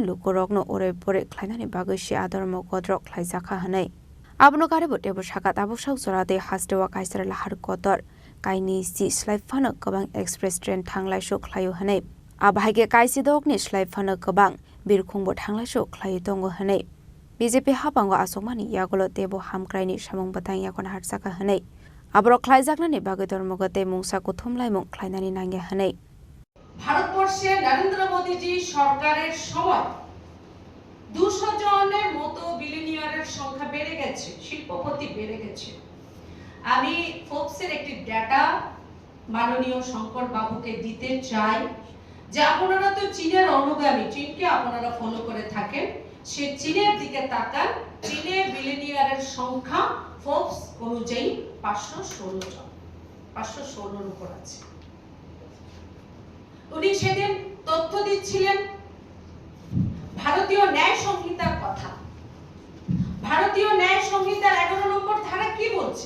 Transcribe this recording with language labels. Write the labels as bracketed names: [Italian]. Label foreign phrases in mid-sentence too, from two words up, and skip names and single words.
[Kok Borok] lokorokno ore pore khlainani bagai shi adormo godrok khlaijaka hanai Abono karebo tebo shaka tabosau jorade haste wa kaisara lahar kotor kaini si slaifano kobang [English] express train [Kok Borok] thanglai so khlaio hanai Abhaige kaisi dokni slaifano kobang birkhungbo thanglai so khlaio tongo hanai BJP hapango asomani yagolo tebo hamkraini samung batang yakon harsaka hanai abro khlaijaknani bagai dormogote mungsa kuthumlai mung khlainani nange hanai [Bangla] ভারতবর্ষে নরেন্দ্র মোদীজি সরকারের সময় 200 জনের মতো বিলিনিয়ারের সংখ্যা বেড়ে গেছে শিল্পপতি বেড়ে গেছে আমি ফোর্বসের একটি ডেটা মাননীয় শঙ্কর বাবুকে দিতে চাই যে আপনারা তো চীনের অনুগামী চীনকে আপনারা ফলো করে থাকেন সে চীনের দিকে তাকান চীনের বিলিনিয়ারের সংখ্যা ফোর্বস অনুযায়ী 516 জন 516 এর উপর আছে উনি সেদিন তথ্য দিচ্ছিলেন ভারতীয় ন্যায় সংহিতার কথা ভারতীয় ন্যায় সংহিতার 11 নম্বর ধারা কি বলছে?